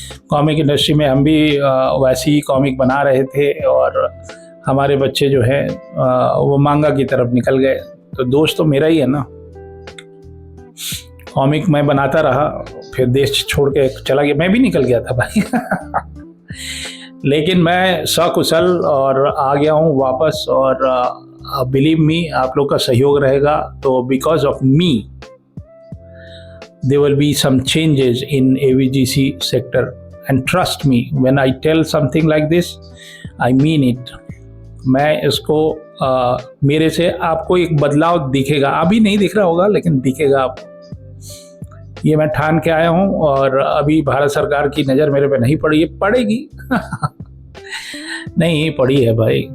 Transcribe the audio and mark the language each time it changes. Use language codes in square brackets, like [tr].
[hi] Comic industry में हम भी वैसी ही कॉमिक बना रहे थे, और हमारे बच्चे जो हैं वो मांगा की तरफ निकल गए। तो दोस्त तो मेरा ही है ना। कॉमिक मैं बनाता रहा, फिर देश छोड़ के चला गया। मैं भी निकल गया था भाई लेकिन मैं सकुशल और आ गया हूँ वापस। और बिलीव मी, आप लोग का सहयोग रहेगा तो because of मी [en] there will be some changes in AVGC sector, and trust me when I tell something like this, I mean it. [hi] मैं इसको मेरे से आपको एक बदलाव दिखेगा। अभी नहीं दिख रहा होगा लेकिन दिखेगा आपको। ये मैं ठान के आया हूँ, और अभी भारत सरकार की नज़र मेरे पे नहीं पड़ी है, पड़ेगी नहीं पड़ी है भाई।